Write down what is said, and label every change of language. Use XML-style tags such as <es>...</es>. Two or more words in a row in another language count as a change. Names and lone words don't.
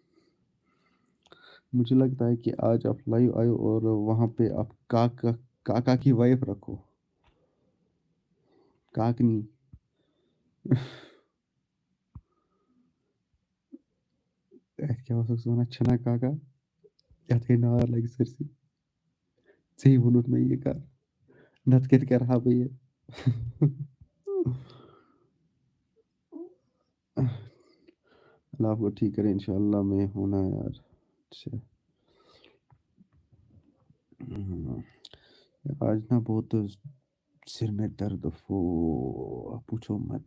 <ur>مجھے لگتا ہے کہ آج آپ لائیو آئے اور وہاں پہ آپ کاکا کی وائف رکھو کاکنی.</ur> <ks>کیا اوسک ونان چھنا کاکا یتھ گٔے نار لگہِ سٲرسٕے. ژےٚ ووٚنُتھ مےٚ یہِ کر نتہٕ کتہِ کرہا بہٕ یہِ.</ks> <ur>اللہ آپ کو ٹھیک کرے انشاءاللہ. میں ہونا یار. اچھا آج نا بہت سر میں درد پوچھو مت.</ur>